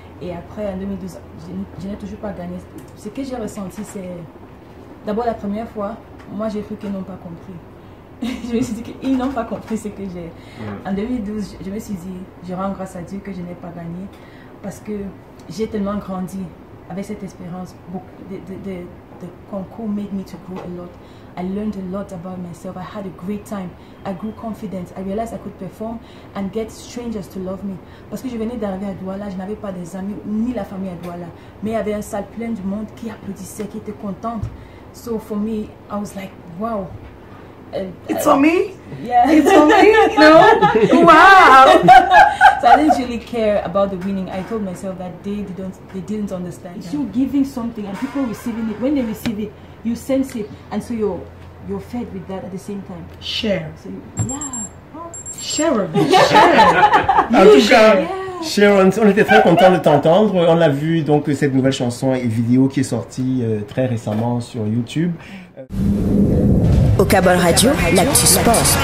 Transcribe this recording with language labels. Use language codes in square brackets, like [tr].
[fr] Et après, en 2012, je n'ai toujours pas gagné. Ce que j'ai ressenti, c'est... D'abord, la première fois, moi j'ai cru qu'ils n'ont pas compris. Je me suis dit qu'ils n'ont pas compris ce que j'ai. En 2012, je me suis dit, je rends grâce à Dieu que je n'ai pas gagné parce que j'ai tellement grandi avec cette espérance. [en] The concours made me to grow a lot. I learned a lot about myself. I had a great time. I grew confident. I realized I could perform and get strangers to love me. [fr] Parce que je venais d'arriver à Douala, je n'avais pas des amis ni la famille à Douala. Mais il y avait une salle pleine du monde qui applaudissait, qui était contente. [en] So for me, I was like, wow. It's on me? Yeah. It's on me? No? Wow! So I didn't really care about the winning. I told myself that they didn't understand. It's you giving something and people receiving it. When they receive it, you sense it, and so you're fed with that at the same time. Share. So yeah. Share. [fr] En tout cas, Sharon, on était très content de t'entendre. On a vu donc cette nouvelle chanson et vidéo qui est sortie très récemment sur YouTube. Au Cabol Radio, l'actu sport.